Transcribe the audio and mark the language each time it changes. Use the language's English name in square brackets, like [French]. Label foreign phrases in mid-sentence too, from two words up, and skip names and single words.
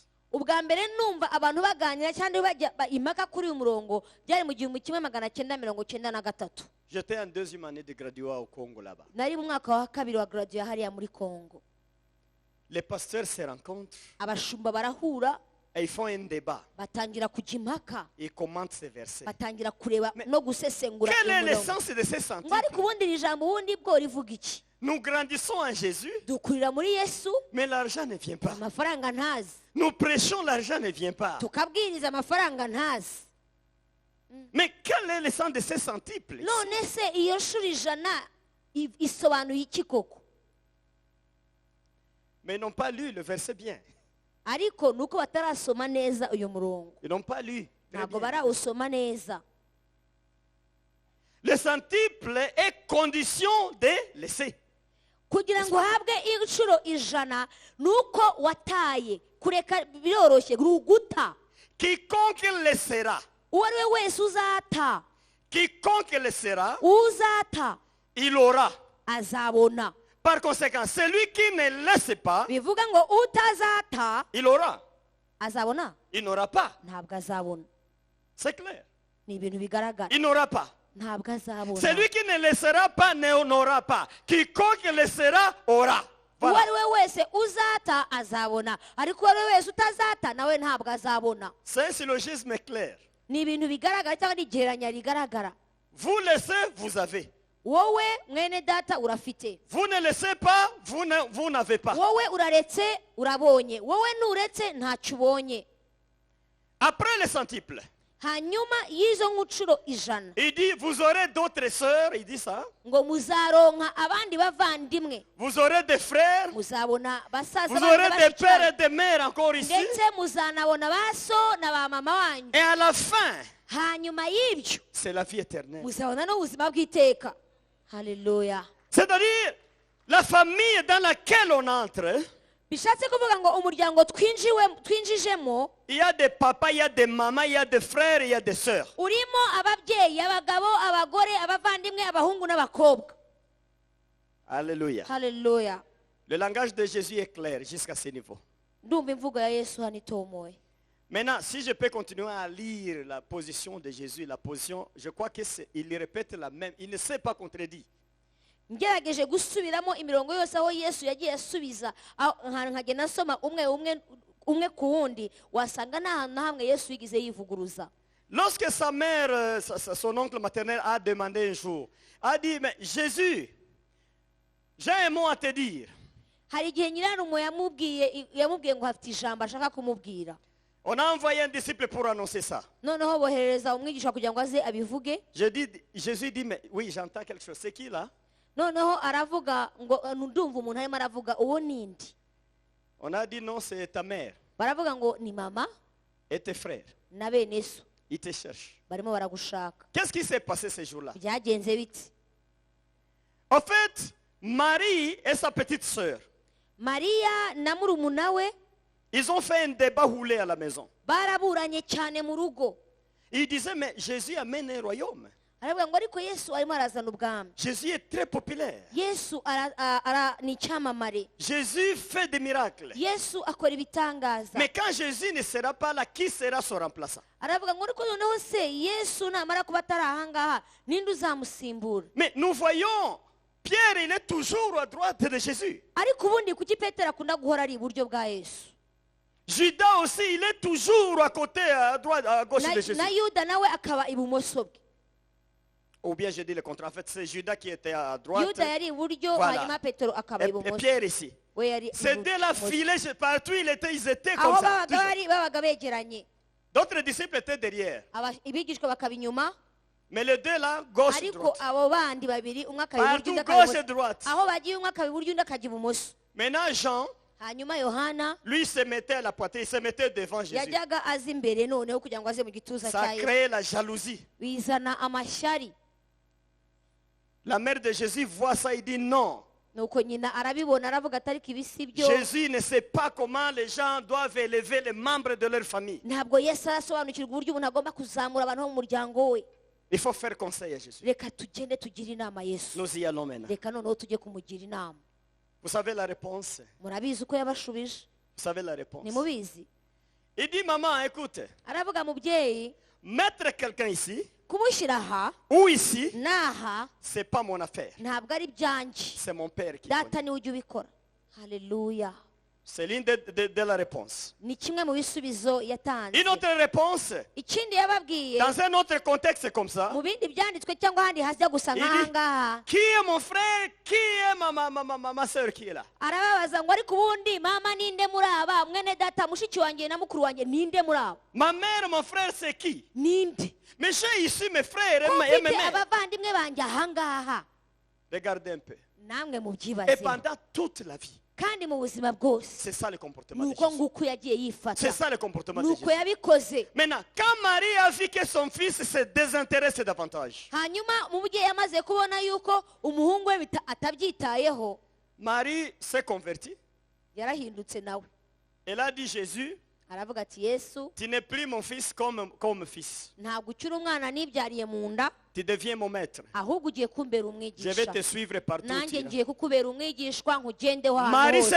[Kinyarwanda] Ubwa mbere numva abantu baganira cyangwa bajya impaka kuri uyu murongo byari mu 1993. [French] J'étais en deuxième année de graduat au Congo là-bas. [Kinyarwanda] Nari mu mwaka wa kabiri wa graduate hariya muri Congo. [French] Les pasteurs se rencontrent [Kinyarwanda] Abashumba barahura [French] et ils font un débat. [Kinyarwanda] batangira kujya impaka, [French] Ils commentent ces versets. [Kinyarwanda] batangira kureba no gusesengura [French] Quelle est [Kinyarwanda] uyu murongo. [French] l'essence de ces [Kinyarwanda] Ngo [French] centuples? [Kinyarwanda] ariko ubundi iri jambo ubundi bwo rivuga iki? [French] Nous grandissons en Jésus, [Kinyarwanda] Dukurira muri Yesu, [French] mais l'argent ne vient pas. [Kinyarwanda] amafaranga ntazi. [French] Nous prêchons, l'argent ne vient pas. [Kinyarwanda] Tukabwiriza amafaranga ntazi. [French] Mais quelle est l'essence de ces centuples? [Kinyarwanda] None se iyo nshuro ijana isobanuye iki koko? [French] Mais ils n'ont pas lu le verset bien. [Kinyarwanda] Ariko nuko batarasoma neza uyu murongo, [French] Ils n'ont pas lu. Très [Kinyarwanda] ntabwo [French] bien. [Kinyarwanda] barawusoma neza. [French] Le centuple est condition de laisser. [Kinyarwanda] Kugira ngo uhabwe inshuro ijana nuko wataye. Kureka biroroshye, ruguta. [French] Quiconque laissera, [Kinyarwanda] Uwo ari we wese uzata, [French] quiconque laissera, [Kinyarwanda] uzata [French] il aura. [Kinyarwanda] azabona. [French] Par conséquent, celui qui ne laisse pas, [Kinyarwanda] Bivuga ngo utazata [French] il aura. [Kinyarwanda] azabona, [French] Il n'aura pas. [Kinyarwanda] ntabwo azabona. [French] C'est clair. [Kinyarwanda] Ni ibintu bigaragara, [French] Il n'aura pas. [Kinyarwanda] ntabwo azabona. [French] Celui qui ne laissera pas n'aura pas. Quiconque laissera aura. [Kinyarwanda] Uwo [French] Voilà. [Kinyarwanda] ari we wese uzata azabona, ariko uwo ari we wese utazata nawe ntabwo azabona. [French] C'est un syllogisme clair. [Kinyarwanda] Ni ibintu bigaragara cyangwa ni igereranya rigaragara. [French] Vous laissez, vous avez. [Kinyarwanda] Wowe mwene data urafite, [French] Vous ne laissez pas, vous n'avez pas. [Kinyarwanda] wowe uraretse urabonye, wowe nuretse ntacyo ubonye. [French] Après les centuples, [Kinyarwanda] Hanyuma y'izo nshuro ijana [French] il dit, vous aurez d'autres sœurs, il dit ça. [Kinyarwanda] ngo muzaronka abandi bavandimwe, [French] Vous aurez des frères, [Kinyarwanda] muzabona basaza [French] vous [Kinyarwanda] banyu [French] aurez des [Kinyarwanda] bashiki [French] pères [Kinyarwanda] banyu, [French] et des mères encore ici. [Kinyarwanda] ndetse muzanabona ba so na ba mama wanyu. [French] Et à la fin, [Kinyarwanda] Hanyuma y'ibyo [French] c'est la vie éternelle. [Kinyarwanda] muzabona n'ubuzima bw'iteka. Haleluya. [French] C'est-à-dire, la famille dans laquelle on entre, [Kinyarwanda] bishatse kuvuga ngo umuryango twinjijemo [French] il y a des papas, il y a des mamans, il y a des frères, il y a des sœurs. [Kinyarwanda] urimo ababyeyi, abagabo, abagore, abavandimwe, abahungu n'abakobwa. [French] Alléluia. [Kinyarwanda] Haleluya. [French] Le langage de Jésus est clair jusqu'à ce niveau. [Kinyarwanda] Ndumva imvugo ya Yesu hano itomoye. [French] Maintenant, si je peux continuer à lire la position de Jésus, la position, je crois qu'il répète la même. Il ne s'est pas contredit. [Kinyarwanda] Ngerageje gusubiramo imirongo yose aho Yesu yagiye asubiza nkagenda nsoma umwe ku wundi, wasanga nta hantu na hamwe Yesu yigize yivuguruza. [French] Lorsque sa mère, son oncle maternel a demandé un jour, a dit, mais Jésus, j'ai un mot à te dire. [Kinyarwanda] Hari igihe nyirarume yamubwiye ngo hafite ijambo ashaka kumubwira. [French] On a envoyé un disciple pour annoncer ça. [Kinyarwanda] Noneho bohereza umwigisha kugira ngo aze abivuge. [French] Jésus dit, mais oui, j'entends quelque chose. C'est qui là? [Kinyarwanda] Noneho aravuga ngo ndumva umuntu arimo aravuga, uwo nindi? [French] On a dit non, c'est ta mère [Kinyarwanda] Baravuga ngo ni mama [French] et tes frères. [Kinyarwanda] na bene so [French] Ils te cherchent. [Kinyarwanda] barimo baragushaka. [French] Qu'est-ce qui s'est passé ce jour-là? [Kinyarwanda] Byagenze bite? [French] En fait, Marie et sa petite sœur, [Kinyarwanda] Mariya na murumuna we [French] ils ont fait un débat roulé à la maison. [Kinyarwanda] baraburanye cyane mu rugo. [French] Ils disaient, mais Jésus amène un royaume. [Kinyarwanda] Aravuga ngo ariko Yesu arimo arazana ubwami. [French] Jésus est très populaire. [Kinyarwanda] Yesu ni icyamamare. [French] Jésus fait des miracles. [Kinyarwanda] Yesu akora ibitangaza. [French] Mais quand Jésus ne sera pas là, qui sera son remplaçant? [Kinyarwanda] Aravuga ngo ariko noneho se Yesu namara kuba atari ahangaha ninde uzamusimbura? [French] Mais nous voyons, Pierre, il est toujours à droite de Jésus. [Kinyarwanda] Ariko ubundi kuki Petero akunda guhora ari iburyo bwa Yesu? [French] Judas aussi, il est toujours à côté, à droite, à gauche de Jésus. [Kinyarwanda] Na Yuda nawe akaba ibumoso bwe. [French] Ou bien je dis le contraire. En fait, c'est Judas qui était à droite. [Kinyarwanda] Yuda yari iburyo, [French] Voilà. [Kinyarwanda] hanyuma Petero akaba [French] Et [Kinyarwanda] ibumoso. [French] Pierre ici. [Kinyarwanda] We yari [French] C'est dès la [Kinyarwanda] ibumoso. [French] filée, partout ils étaient comme [Kinyarwanda] Aho [French] ça. [Kinyarwanda] babaga begeranye. [French] D'autres disciples étaient derrière. [Kinyarwanda] Ibigishwa bakaba inyuma. [French] Mais les deux là, gauche et [Kinyarwanda] Ariko [French] droite. [Kinyarwanda] abo bandi babiri umwe akaba iburyo [French] Partout [Kinyarwanda] undi akaba [French] gauche et [Kinyarwanda] ibumoso. [French] droite. [Kinyarwanda] Aho bagiye umwe akaba iburyo undi akajya ibumoso. [French] Maintenant Jean, [Kinyarwanda] Hanyuma Yohana [French] lui se mettait à la poitrine, il se mettait devant Jésus. [Kinyarwanda] yajyaga aza imbere noneho kugira ngo aze mu gituza [French] Ça [Kinyarwanda] cya [French] a [Kinyarwanda] Yesu. [French] créé la jalousie. [Kinyarwanda] Bizana amashyari. [French] La mère de Jésus voit ça, il dit non. [Kinyarwanda] Nuko nyina arabibona aravuga atari ibi si byo. [French] Jésus ne sait pas comment les gens doivent élever les membres de leur famille. [Kinyarwanda] Ntabwo Yesu arasobanukirwa uburyo umuntu agomba kuzamura abantu bo mu muryango we. [French] Il faut faire conseil à Jésus. [Kinyarwanda] Reka tugende tugire inama Yesu. [French] Nous y allons maintenant. [Kinyarwanda] Reka noneho tujye kumugira inama. [French] Vous savez la réponse? [Kinyarwanda] Murabizi uko yabashubije? [French] Vous savez la réponse? [Kinyarwanda] Nimubizi? [French] Il dit, maman, écoute, [Kinyarwanda] Aravuga mubyeyi, [French] mettre quelqu'un ici [Kinyarwanda] kumushyira aha [French] ou ici, [Kinyarwanda] n'aha [French] c'est pas mon affaire. [Kinyarwanda] ntabwo ari ibyanjye. [French] C'est mon père qui [Kinyarwanda] Data [French] connaît. [Kinyarwanda] niwe ujya ubikora. Haleluya. [French] C'est l'une de la réponse. [Kinyarwanda] Ni kimwe mu bisubizo yatanze. [French] Une autre réponse, [Kinyarwanda] Ikindi yababwiye [French] dans un autre contexte comme ça, [Kinyarwanda] mu bindi byanditswe cyangwa ahandi hajya gusa nk'ahangaha, [French] qui est mon frère, qui est ma soeur qui est là? [Kinyarwanda] arababaza ngo ariko ubundi mama ninde muri aba, mwene data, mushiki wanjye na mukuru wanjye ninde muri aba? [French] Ma mère, mon frère, c'est qui? [Kinyarwanda] Ninde? [French] Mais j'ai ici mes frères [Kinyarwanda] Ko [French] et mes [Kinyarwanda] mfite [French] mères. [Kinyarwanda] abavandimwe banjye ahangaha. [French] Regardez un peu. [Kinyarwanda] Namwe [French] Et [Kinyarwanda] mubyibazeho. [French] pendant toute la vie, [Kinyarwanda] Kandi mu buzima bwose [French] c'est ça le comportement de [Kinyarwanda] nuko [French] Jésus. [Kinyarwanda] nguko yagiye yifata. [French] C'est ça le comportement de [Kinyarwanda] Nuko [French] Jésus. [Kinyarwanda] yabikoze. [French] Maintenant, quand Marie a vu que son fils se désintéresse davantage, [Kinyarwanda] Hanyuma mubyeyi yamaze kubona yuko umuhungu we atabyitayeho, [French] Marie s'est convertie. [Kinyarwanda] yarahindutse nawe. [French] Elle a dit, Jésus, [Kinyarwanda] Aravuga ati Yesu, [French] tu n'es plus mon fils comme fils. [Kinyarwanda] ntabwo ukiri umwana nibyariye mu nda, [French] Tu deviens mon maître. [Kinyarwanda] ahubwo ugiye kumbera [French] Je vais [Kinyarwanda] umwigisha. [French] te suivre partout. où tu [Kinyarwanda] Nanjye [French] iras. [Kinyarwanda] ngiye kukubera umwigishwa nkugendeho Marie ahantu